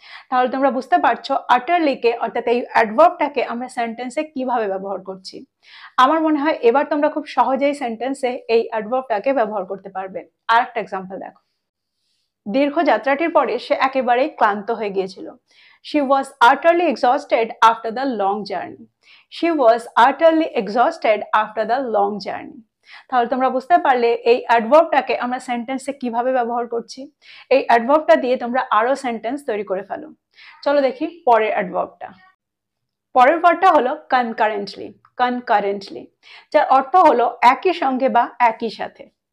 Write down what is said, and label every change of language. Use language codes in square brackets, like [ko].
[bn] তাহলে তোমরা বুঝতে পারছো আটারলিকে অর্থাৎ এই অ্যাডভার্বটাকে আমরা সেন্টেন্সে কিভাবে ব্যবহার করছি। আমার মনে হয় এবার তোমরা খুব সহজেই সেন্টেন্সে এই অ্যাডভার্বটাকে ব্যবহার করতে পারবে। আর একটা এক্সাম্পল দেখো। দীর্ঘ যাত্রাটির পরে সে একেবারেই ক্লান্ত হয়ে গিয়েছিল। [en] She was utterly exhausted after the long journey. She was utterly exhausted after the long journey. [bn] তাহলে তোমরা বুঝতে পারলে এই অ্যাডভার্বটাকে আমরা সেন্টেন্সে কিভাবে ব্যবহার করছি। এই অ্যাডভার্বটা দিয়ে তোমরা আরো সেন্টেন্স তৈরি করে ফেলো। চলো দেখি পরের অ্যাডভার্বটা। পরের ওয়ার্ডটা হলো কনকারেন্টলি। কনকারেন্টলি যার অর্থ হলো একই সঙ্গে বা একই সাথে।